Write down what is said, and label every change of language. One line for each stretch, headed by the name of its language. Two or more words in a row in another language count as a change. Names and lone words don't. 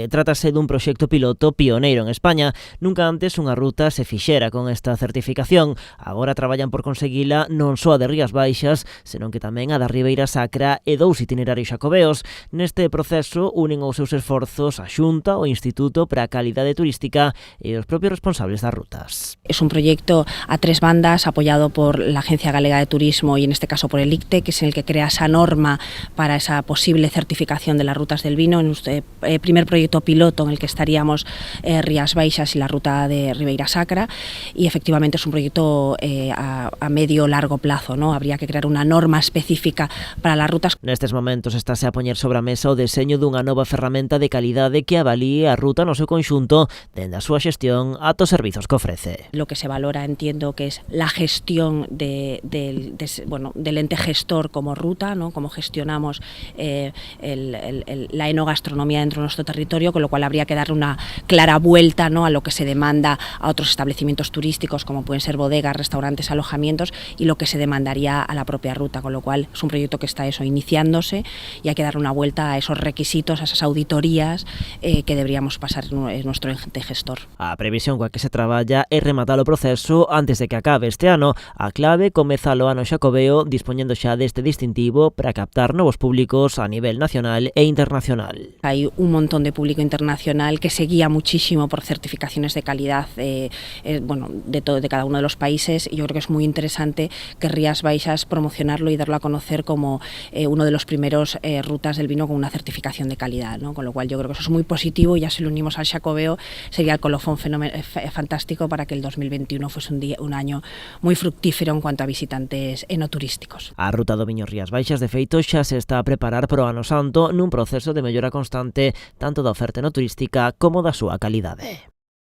Galician: Trátase dun proxecto piloto pioneiro en España. Nunca antes unha ruta se fixera con esta certificación. Agora traballan por conseguila non só a de Rías Baixas, senón que tamén a da Ribeira Sacra e 2 itinerarios xacobeos. Neste proceso unen os seus esforzos a Xunta, o Instituto para a Calidade Turística e os propios responsables das rutas.
Spanish: Es un proyecto a 3 bandas apoyado por la Agencia Galega de Turismo y en este caso por el ICTE, que es el que crea esa norma para esa posible certificación de las rutas del vino. En este primer proyecto piloto en el que estaríamos Rías Baixas y la ruta de Ribeira Sacra, y efectivamente es un proyecto a medio-largo plazo, ¿no? Habría que crear una norma específica para las rutas.
Galician: Nestes momentos estáse a poñer sobre a mesa o deseño dunha nova ferramenta de calidade que avalíe a ruta no seu conxunto dende a súa xestión ata os servizos que ofrece.
Spanish: Lo que se valora, entiendo, que es la gestión del ente gestor como ruta, ¿no? Cómo gestionamos la enogastronomía dentro de nuestro territorio, con lo cual habría que darle una clara vuelta, ¿no?, a lo que se demanda a otros establecimientos turísticos, como pueden ser bodegas, restaurantes, alojamientos, y lo que se demandaría a la propia ruta, con lo cual es un proyecto que está iniciándose y hay que darle una vuelta a esos requisitos, a esas auditorías que deberíamos pasar en nuestro ente gestor.
Galician: A previsión coa que se traballa é rematar o proceso antes de que acabe este ano. A clave comeza o ano xacobeo dispoñendo xa deste distintivo para captar novos públicos a nivel nacional e internacional.
Spanish: Hay un montón de público internacional que se guía muchísimo por certificaciones de calidad de cada uno de los países, y yo creo que es muy interesante que Rías Baixas promocionarlo y darlo a conocer como uno de los primeros rutas del vino con una certificación de calidad, ¿no? Con lo cual yo creo que eso es muy positivo, y ya si lo unimos al xacobeo sería el colofón fantástico para que el 2021 fuese un año muy fructífero en cuanto a visitantes enoturísticos.
Galician: A ruta do Viño Rías Baixas, de feito, xa se está a preparar para o ano santo nun proceso de mellora constante tanto da oferta enoturística como da súa calidade.